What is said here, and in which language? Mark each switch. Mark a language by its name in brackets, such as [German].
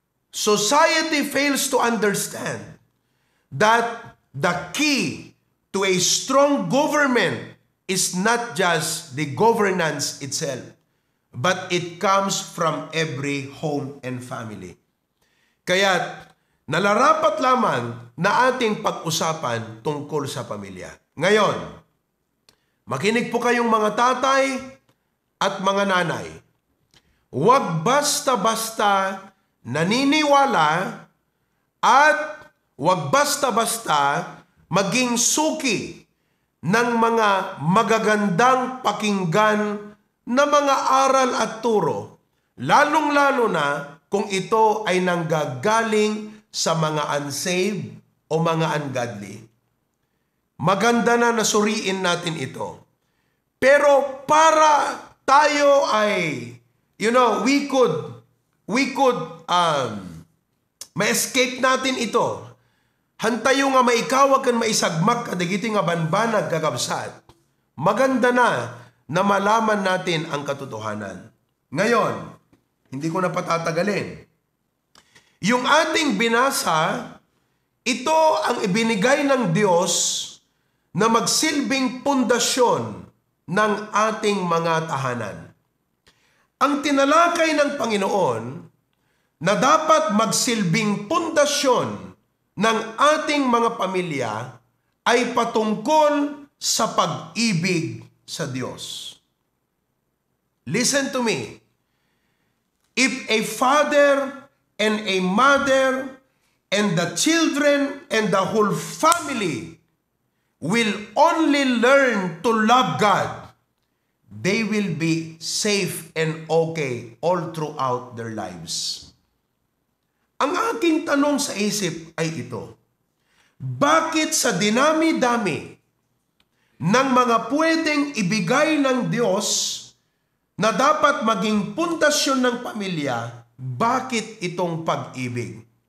[English] Society fails to understand that the key to a strong government is not just the governance itself, but it comes from every home and family. [Filipino] Kaya nalarapat lamang na ating pag-usapan tungkol sa pamilya. Ngayon, makinig po kayong mga tatay at mga nanay. Huwag basta-basta naniniwala at huwag basta-basta maging suki ng mga magagandang pakinggan na mga aral at turo, lalong-lalo na kung ito ay nanggagaling sa mga unsaved o mga ungodly. Maganda na nasuriin natin ito. Pero para tayo ay, we could ma-escape natin ito. [Iloko] Hantayo nga maikawag kan maisagmak kadagiti nga banbanag kakabsat. [Filipino] Maganda na malaman natin ang katotohanan. Ngayon, hindi ko na patatagalin. Yung ating binasa, ito ang ibinigay ng Diyos na magsilbing pundasyon ng ating mga tahanan. Ang tinalakay ng Panginoon na dapat magsilbing pundasyon ng ating mga pamilya ay patungkol sa pag-ibig sa Diyos. [English] Listen to me. If a father and a mother and the children and the whole family will only learn to love God, they will be safe and okay all throughout their lives. [Filipino] Ang aking tanong sa isip ay ito, bakit sa dinami-dami ng mga pwedeng ibigay ng Diyos na dapat maging pundasyon ng pamilya, bakit itong pag-ibig?